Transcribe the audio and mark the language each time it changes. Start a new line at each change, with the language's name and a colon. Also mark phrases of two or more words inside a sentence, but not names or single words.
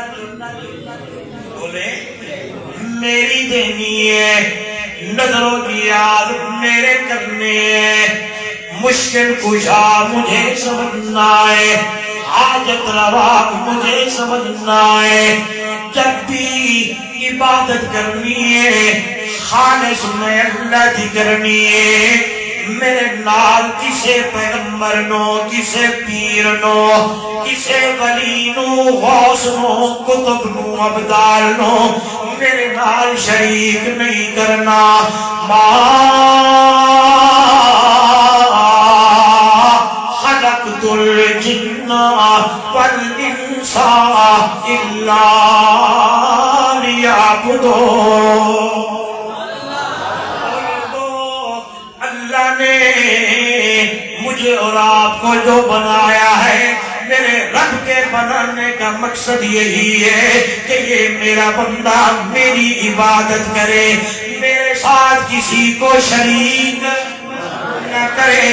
Urdu: بولے میری دینی ہے، نظر و نیاز میرے کرنے ہیں، مشکل کشا مجھے سمجھنا ہے، حاجت روا مجھے سمجھنا ہے۔ جب بھی عبادت کرنی ہے خالص میں اللہ کی کرنی ہے۔
Punjabi: میرے نال کسے پیغمبر نو، کسے پیر نو، کسے ولی نو، غوث نو، قطب نو، ابدال نو میرے نال شریک نہیں کرنا۔
Arabic: ما خلقت الجن والانس إلا ليعبدون.
Urdu: اللہ نے مجھے اور آپ کو جو بنایا ہے، میرے رب کے بنانے کا مقصد یہی ہے کہ یہ میرا بندہ میری عبادت کرے، میرے ساتھ کسی کو شریک نہ کرے.